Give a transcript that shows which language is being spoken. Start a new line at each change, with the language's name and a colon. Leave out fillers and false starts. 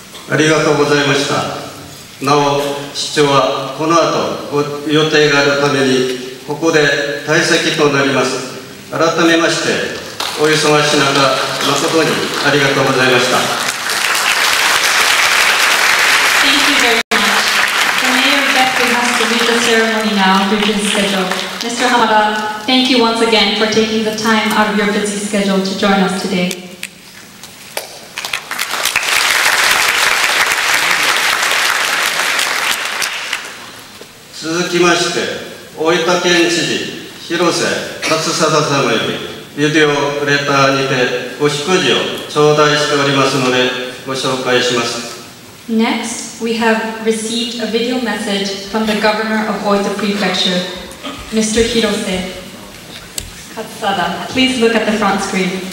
Japanese: ありがとうございました。なお、市長はこの後予定があるためにここで退席となります。改めましてお忙しい中、誠にありがとうございました。
English: Thank you very much. The Mayor of Beckley has to lead the ceremony now due to his schedule. Mr. Hamada, thank you once again for taking the time out of your busy schedule to join us today.
Japanese: 続きまして、大分県知事、広瀬勝貞様より、ビデオレターにてご祝辞を頂戴しておりますので、ご紹介します。
English: Next, we have received a video message from the Governor of Oita Prefecture, Mr. Hirose Katsada. Please look at the front screen.